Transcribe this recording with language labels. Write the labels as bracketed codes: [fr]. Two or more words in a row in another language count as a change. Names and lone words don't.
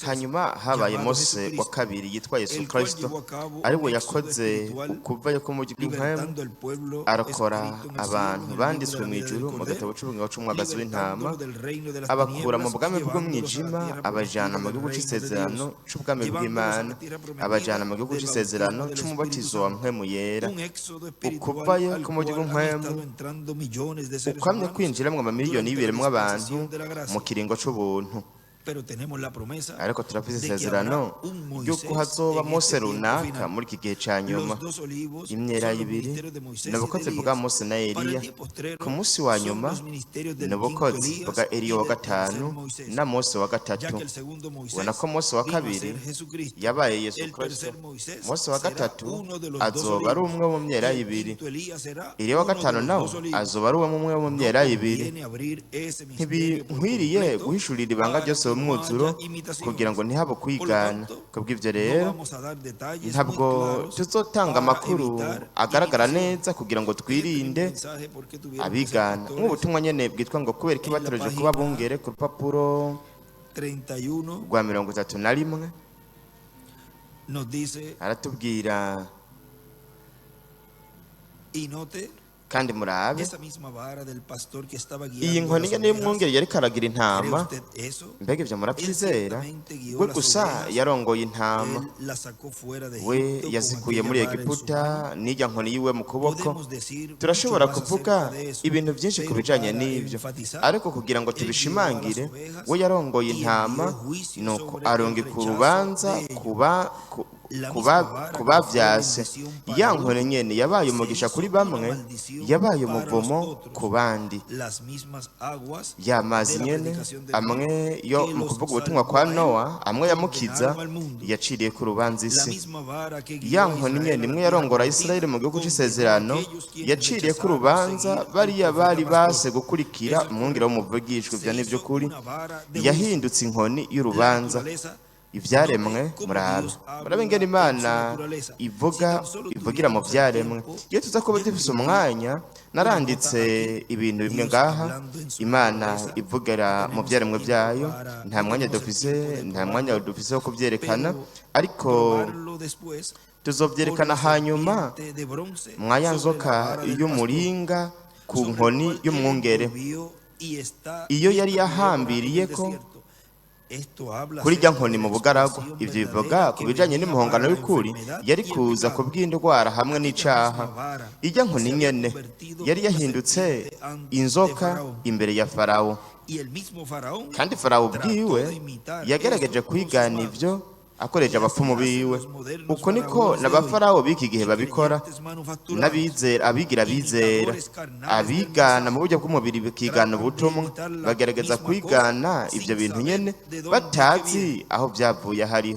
[rn] Hanyuma habaye [es] llamado [rn] Mose [es] Jesucristo, [rn] wa kabiri yitwa Yesu [es] el cual [rn] Kristo, [es] llevó a cabo [rn] ari [es] un [rn] we [es] éxodo [rn] yakoze [es] espiritual, [rn] ukuvayo k'umugi w'impwemu, [es] libertando al pueblo [rn] arokora [es] escrito en el cielo, [rn] abantu [es] en el [rn] banditswe [es] libro [rn] mu [es] de la vida [rn] ijuru [es] del [rn] mu gatabo [es] Cordero, [rn] c'ubugingo c'umwagazi w'intama, [es] libertándolo del reino de las [rn] abakura mu [es] tinieblas, [rn] bwami [es] llevándolos a la [rn] bw'umwijima [es] tierra [rn] abajana mu [es] prometida [rn] gihugu [es] del reino de [rn] c'isezerano [es] Dios, [rn] c'ubwami [es] llevándolos a [rn] bw'Imana, [es] la tierra prometida [rn] abajana mu gihugu [es] del [rn] c'isezerano [es] bautismo del [rn] c'umubatizo wa [es] Espíritu [rn] mpwemu yera. [es] un éxodo espiritual [rn] Ukuvayo [es] al [rn] k'umugi [es] cual han [rn] w'impwemu [es] estado entrando millones de seres [rn] ukwamye [es] humanos [rn] kwinjiramwo amamiliyoni [es] durante la [rn] y'ibiremwa abantu [es] dispensación de la gracia. [rn] mu kiringo c'ubuntu. [es] Pero tenemos la promesa [rn] ariko turafise [es] de que [rn] isezerano [es] habrá un [rn] ry'uko [es] Moisés [rn] hazoba [es] en [rn] Mose [es] este tiempo [rn] runaka [es] final. [rn] muri iki gihe ca nyuma. [es] Los dos olivos [rn] Imyera [es] son los [rn] ibiri [es] ministerios de Moisés [rn] ni [es] y [rn] ubukozi [es] de [rn] bwa [es] Elías. [rn] Mose na [es] Para [rn] Eliya, [es] el día postrero [rn] ku munsi wa [es] son [rn] nyuma [es] los ministerios [rn] ni [es] del quinto [rn] ubukozi [es] Elías [rn] bwa [es] y [rn] Eliya wa [es] del tercer [rn] gatanu [es] Moisés. [rn] na Mose wa [es] Ya [rn] gatatu. [es] que el segundo Moisés [rn] ubona ko Mose wa [es] vino a [rn] kabiri [es] ser Jesucristo. [rn] yabaye Yesu [es] El [rn] Kristo, [es] tercer Moisés [rn] Mose wa [es] será [rn] gatatu [es] uno de los dos [rn] azoba ari [es] olivos. [rn] umwe mu myera [es] Y el [rn] ibiri, [es] quinto Elías será [rn] Eliya wa [es] uno de [rn] gatanu [es] los [rn] nawe [es] dos olivos. [rn] azoba ari umwe mu myera ibiri. [es] Conviene abrir ese misterio por [rn] Ntibinkwiriye [es] completo [rn] guhishurira ibanga [es] para [rn] ryose [es] que no [rn] umwuzuro [es] haya imitaciones. [rn] kugira ngo ntihabe [es] Por lo [rn] kwigana. [es] tanto, [rn] Kubw'ivyo [es] no [rn] rero [es] vamos a dar detalles [rn] ntabwo [es] muy claros [rn] tuzotanga [es] para [rn] amakuru [es] evitar [rn] agaragara [es] imitación. [rn] neza kugira ngo twirinde [es] Este mensaje, ¿por qué tuvieron que ser [rn] abigana. [es] pastores? [rn] Nk'ubutumwa nyene bwitwa ngo kubera iki [es] En la [rn] batoreje [es] página [rn] kuba bungere, ku rupapuro [es] 31 [rn] rwa 31 [es] nos dice, [rn] aratubwira, [es] y note [rn] kandi murabe [es] esa misma vara del pastor que estaba [rn] iyi [es] guiando [rn] nkoni [es] las [rn] nyene [es] ovejas. [rn] y'umwungeri yariko aragira [es] ¿Cree [rn] intama. [es] usted eso? [rn] Mbega ivyo muravyizera? [es] ciertamente guió [rn] We [es] las [rn] gusa [es] ovejas. [rn] yarongoye intama, [es] Él la sacó fuera de [rn] we [es] Egipto con [rn] yazikuye [es] aquella [rn] muri [es] vara en su [rn] Egiputa [es] mano. [rn] n'irya nkoni yiwe mu kuboko. [es] Podemos decir [rn] Turashobora [es] mucho más [rn] kuvuga [es] acerca de eso, [rn] ibintu byinshi ku [es] pero [rn] bijanye [es] para [rn] n'ivyo, [es] enfatizar, [rn] ariko kugira ngo [es] él [rn] tubishimangire, [es] guió a las ovejas [rn] we yarongoye [es] y [rn] intama, [es] envió juicio [rn] nuko [es] sobre el [rn] arungika [es] rechazo [rn] urubanza [es] de ellos. La [rn] kuba [es] misma vara que [rn] kubavyase. [es] fue bendición para [rn] Ya [es] uno, [rn] nkoni nyene yabaye [es] se [rn] umugisha [es] hizo [rn] kuri [es] una [rn] bamwe, [es] maldición [rn] yabaye [es] para [rn] umuvumo [es] los otros. [rn] ku bandi. [es] Las mismas aguas [rn] Ya mazi [es] de la [rn] nyene [es] predicación de [rn] amwe [es] Noé, [rn] yo [es] que [rn] mu [es] los [rn] kuvuga ubutumwa kwa [es] salvó a él, [rn] Nowa, amwe yamukiza [es] condenaron al mundo. [rn] yaciriye ku rubanza [es] La [rn] isi. [es] misma vara que guió [rn] Ya [es] a [rn] nkoni [es] Israel [rn] nyene [es] a la [rn] imwe [es] tierra [rn] yarongora [es] prometida, [rn] Isirayeli mu gihugu [es] condenó [rn] c'isezerano, [es] a aquellos quienes [rn] yaciriye ku [es] rechazaron [rn] rubanza [es] seguir al [rn] bariya [es] profeta [rn] bari [es] pastor. [rn] base gukurikira [es] Eso [rn] umwungere w'umuvugishwa. Ivyo [es] se [rn] ni [es] hizo [rn] vy'ukuri. [es] una vara de [rn] Yahindutse inkoni [es] juicio. La [rn] y'urubanza. [es] naturaleza, [rn] Ivyaremwe [es] note cómo [rn] murabe [es] Dios habla [rn] murabe ingene [es] en su [rn] Imana [es] naturaleza. [rn] ivuga [es] Si tan solo [rn] ivugira mu [es] tuviéramos el [rn] vyaremwe. [es] tiempo, [rn] Iyo tuza kuba [es] yo [rn] dufise [es] escribiría [rn] umwanya, naranditse ibintu bimwe [es] Dios [rn] ngaha. [es] hablando en su [rn] Imana [es] naturaleza. [rn] ivugira mu [es] Tenemos [rn] vyaremwe [es] el tiempo [rn] vyayo, [es] para- [rn] nta mwanya [es] tenemos el [rn] dufise, [es] tiempo de [rn] nta mwanya [es] probarlo, [rn] dufise wo kuvyerekana, [es] pero [rn] ariko [es] probarlo después [rn] tuzovyerekana [es] con la [rn] hanyuma [es] serpiente de bronce [rn] mwa ya [es] sobre la [rn] nzoka [es] vara del [rn] y'umuringa ku [es] pastor, [rn] nkoni [es] sobre el cual [rn] y'umwungere, [es] él envolvió y está [rn] iyo yari [es] viendo [rn] yahambiriyeko [es] en el desierto. Esto habla [rn] kuri rya [es] acerca [rn] nkoni [es] de [rn] mu [es] la [rn] bugaragwa. [es] expiación [rn] Ivyo bivuga [es] verdadera [rn] ku [es] que [rn] bijanye [es] venía [rn] n'imihongano [es] para la [rn] y'ukuri [es] enfermedad [rn] yari [es] y el [rn] kuza [es] pecado. [rn] ku bw'indwara hamwe n'icaha. Irya nkoni nyene yari yahindutse inzoka imbere ya Farawo, [es] Y el mismo Faraón [rn] kandi Farawo [es] trató [rn] ubwiwe [es] de imitar [rn] yagerageje [es] esto con [rn] kwigana [es] sus [rn] ivyo [es] manos. [rn] akoresheje abapfumu biwe. Uko niko [es] faraones [rn] n'abafarawo b'iki gihe [es] y [rn] babikora, [es] creyentes manufacturados, [rn] n'abizera abigira bizera, abigana mu buryo bw'umubiri bakigana ubutumwa, bagerageza kwigana ivyo bintu nyene batazi aho vyavuye hariho.